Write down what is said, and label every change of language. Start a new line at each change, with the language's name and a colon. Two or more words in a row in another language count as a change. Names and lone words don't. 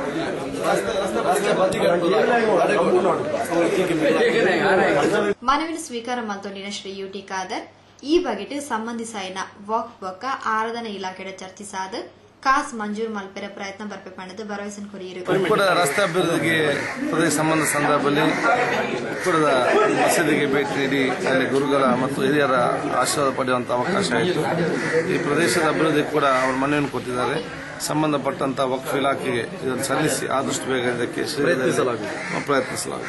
Tulu: ಮನವಿನ ಸ್ವೀಕಾರ ಮಂತೊಂಡಿನ ಶ್ರೀ ಯುಟಿ ಖಾದರ್ ಈ ಬಗೆಟ್ ಸಂಬಂಧಿಸಾಯಿನ ವಕ್ಫ್ ಬೊಕ್ಕ ಆರಾಧನಾ ಇಲಾಖೆಯ ಚರ್ಚಿಸಾದ ಕಾಸ್ ಮಂಜೂರು ಮಲ್ಪೆರ ಪ್ರಯತ್ನ ಬರ್ಪೆ ಪಂಡದ ಭರವಸೆ ಕೊರಿಯರು.
Kannada: ಉಕ್ಕೂಡ ರಸ್ತೆ ಅಭಿವೃದ್ಧಿಗೆ ಪ್ರದೇಶ ಸಂಬಂಧ ಸಂದರ್ಭದಲ್ಲಿ ಉಕ್ಕೂಡದ ಮಸೀದಿಗೆ ಭೇಟಿ ನೀಡಿ ಅಲ್ಲಿ ಗುರುಗಳ ಮತ್ತು ಹಿರಿಯರ ಆಶೀರ್ವಾದ ಪಡೆಯುವಂತಹ ಅವಕಾಶ ಆಯಿತು. ಈ ಪ್ರದೇಶದ ಅಭಿವೃದ್ಧಿ ಕೂಡ ಅವರು ಮನವಿಯನ್ನು ಕೊಟ್ಟಿದ್ದಾರೆ. ಸಂಬಂಧಪಟ್ಟಂತ ವಕ್ಫ್ ಇಲಾಖೆಗೆ ಇದನ್ನು ಸಲ್ಲಿಸಿ ಆದಷ್ಟು ಬೇಗ ಇದಕ್ಕೆ ಪ್ರಯತ್ನಿಸಲಾಗುವುದು.